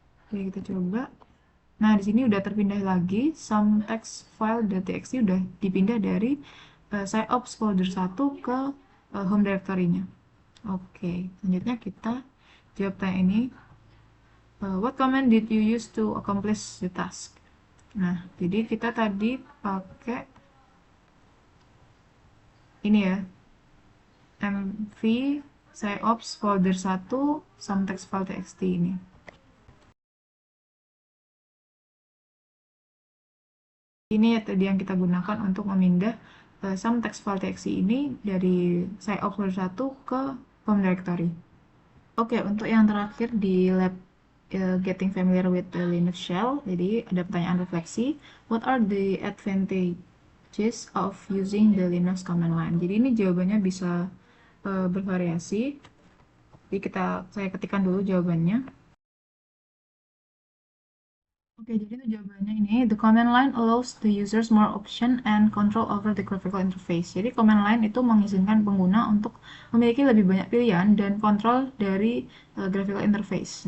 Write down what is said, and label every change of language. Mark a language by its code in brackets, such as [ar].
[id] Oke, kita coba. Nah, di sini udah terpindah lagi. Some text file.txt udah dipindah dari SciOps folder 1 ke home directory-nya. Oke, selanjutnya kita jawab tanya ini. [en] What command did you use to accomplish the task? [id] Nah, jadi kita tadi pakai ini ya, mv SciOps folder 1 some text file.txt ini. Ini ya tadi yang kita gunakan untuk memindah some text file.txt ini dari SciOps folder 1 ke home directory. Oke, untuk yang terakhir di lab getting familiar with the Linux shell, jadi ada pertanyaan refleksi. [en] What are the advantages of using the Linux command line? [id] Jadi ini jawabannya bisa bervariasi. Jadi saya ketikkan dulu jawabannya. Oke, jadi itu jawabannya ini. [en] The command line allows the users more option and control over the graphical interface. [id] Jadi command line itu mengizinkan pengguna untuk memiliki lebih banyak pilihan dan kontrol dari graphical interface.